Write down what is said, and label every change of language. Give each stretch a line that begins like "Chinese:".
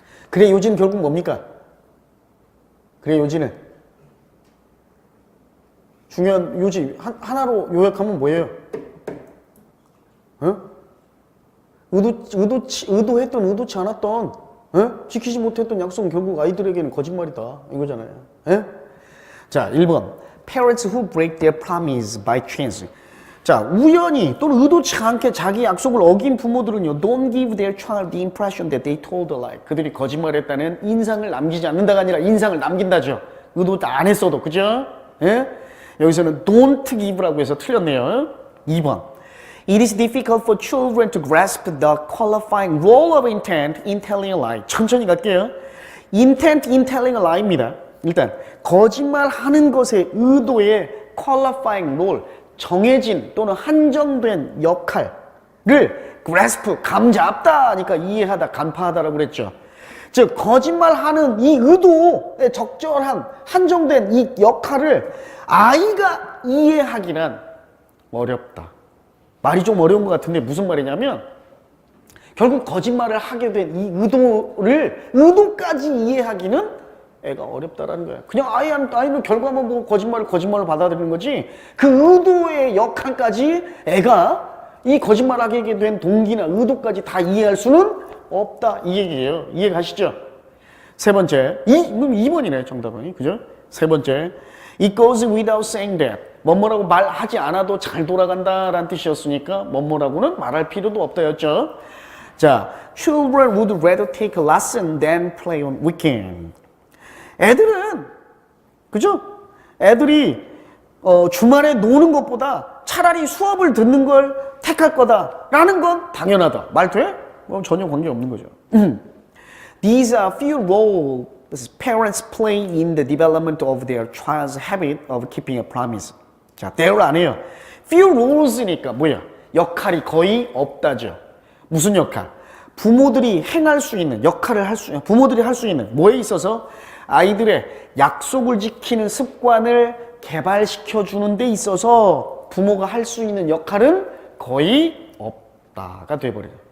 Korean: 그래 요지는 결국 뭡니까? 그래 요지는 중요한 요지 하나로 요약하면 뭐예요? 의도했던 의도치 않았던 지키지 못했던 약속은 결국 아이들에게는 거짓말이다, 이거잖아요.
English: 자, 1번 Parents who break their promise by chance.
Korean: 자, 우연히 또는 의도치 않게 자기 약속을 어긴 부모들은요,
English: don't give their child the impression that they told a lie.
Korean: 그들이 거짓말했다는 인상을 남기지 않는다가 아니라 인상을 남긴다죠. 의도 안 했어도, 그죠? 여기서는 don't give라고 해서 틀렸네요.
English: 2번 It is difficult for children to grasp the qualifying role of intent in telling a lie.
Korean: 천천히 갈게요.
English: intent in telling a lie입니다.
Korean: 일단 거짓말하는 것의 의도의 qualifying role, 정해진 또는 한정된 역할을 grasp, 감잡다 하니까 이해하다, 간파하다라고 그랬죠. 즉 거짓말하는 이 의도의 적절한 한정된 이 역할을 아이가 이해하기란 어렵다. 말이 좀 어려운 것 같은데 무슨 말이냐면 결국 거짓말을 하게 된 이 의도까지 이해하기는 애가 어렵다라는 거야. 그냥 아이는 결과만 보고 거짓말로 받아들이는 거지, 그 의도의 역할까지 애가 이 거짓말하게 된 동기나 의도까지 다 이해할 수는 없다, 이 얘기예요. 이해가시죠? 세 번째, 2번이네 정답은. 그죠?
English: 세 번째, it goes without saying that.
Korean: 뭐뭐라고 말하지 않아도 잘 돌아간다라는 뜻이었으니까 뭐뭐라고는 말할 필요도 없다였죠.
English: 자, children would rather take a lesson than play on weekend.
Korean: 애들은, 그죠? 애들이 주말에 노는 것보다 차라리 수업을 듣는 걸 택할 거다라는 건 당연하다. 말 돼? 전혀 관계없는 거죠.
English: These are few roles parents play in the development of their child's habit of keeping a promise.
Korean: 자, 대화를 안 해요. few roles니까 뭐야? 역할이 거의 없다죠. 무슨 역할? 부모들이 행할 수 있는 역할을 부모들이 할 수 있는 뭐에 있어서 아이들의 약속을 지키는 습관을 개발시켜 주는 데 있어서 부모가 할 수 있는 역할은 거의 없다가 돼버려요.